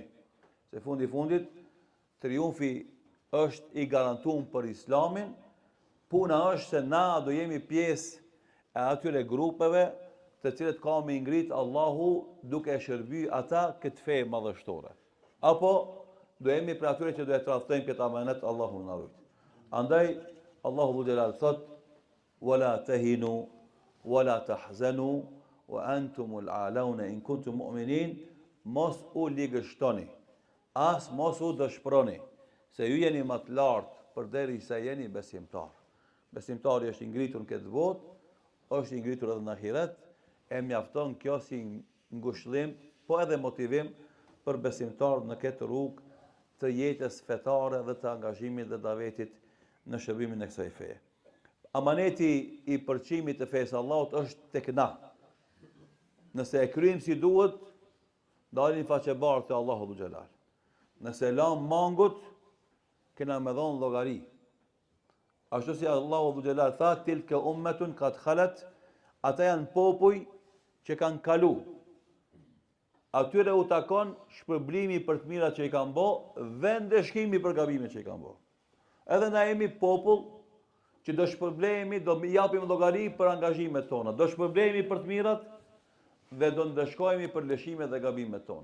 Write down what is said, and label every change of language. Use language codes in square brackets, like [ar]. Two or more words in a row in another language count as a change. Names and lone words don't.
[sq] Se fundi fundit, triumfi është i garantuar për Islamin, Puna është se na do jemi pjesë e atyre grupeve të cilët ka me ngrit Allahu duke e shërby ata këtë fe madhështore. Apo do jemi për atyre që do e tradhtojmë këtë amanet Allahu na rujt. Andaj Allahu [ar] ذو الجلال [sq] thot: [ar] "ولا تهنوا ولا تحزنوا وأنتم الأعلون إن كنتم مؤمنين." [sq] Mos u ligështoni, as mos u dëshproni, se ju jeni më të lartë përderisa jeni besimtar. Besimtari është i ngritur në këtë botë, është i ngritur edhe në ahiret, e mjafton kjo si ngushëllim, po edhe motivim për besimtar në këtë rrugë të jetës fetare dhe të angazhimit dhe davetit në shërbimin e kësaj feje. Amaneti i përçimit të fesë Allahut është tek na. Nëse e kryejmë si duhet, dalin faqebarë të Allahu [ar] ذو الجلال. [sq] Nëse lam mangut, kena me dhonë llogari. Ashtu si Allahu [ar] ذو الجلال [sq] tha: [ar] "تلك أمة قد خلت", [sq] ata janë popuj që kanë kalu. Atyre u takon shpërblimi për të mirat që i kanë bo dhe ndeshkimi për gabimet që i kanë bo. Edhe na jemi popull që do shpërblemi, do japim llogari për angazhimet tona, do shpërblemi për të mirat dhe do ndeshkojemi për lëshimet dhe gabimet tona.